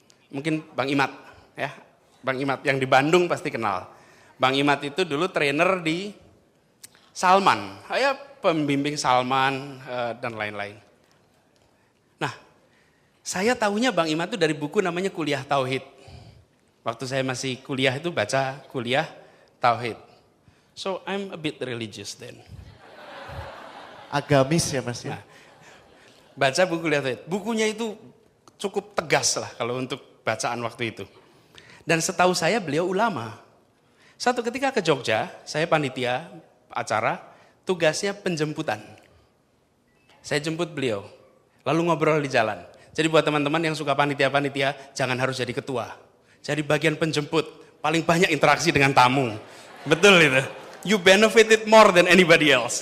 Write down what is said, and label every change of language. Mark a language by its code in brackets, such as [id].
[id] Mungkin Bang Imat ya. Bang Imat yang di Bandung pasti kenal. Bang Imat itu dulu trainer di Salman. Saya pembimbing Salman dan lain-lain. Nah, saya tahunya Bang Imat itu dari buku namanya Kuliah Tauhid. Waktu saya masih kuliah itu baca Kuliah Tauhid. [en] So I'm a bit religious then. [id] Agamis ya Mas ya? Nah, baca buku Kuliah Tauhid. Bukunya itu cukup tegas lah kalau untuk bacaan waktu itu. Dan setahu saya beliau ulama. Satu ketika ke Jogja, saya panitia acara, tugasnya penjemputan. Saya jemput beliau, lalu ngobrol di jalan. Jadi buat teman-teman yang suka panitia-panitia, jangan harus jadi ketua. Jadi bagian penjemput, paling banyak interaksi dengan tamu. Betul itu. [en] You benefited more than anybody else.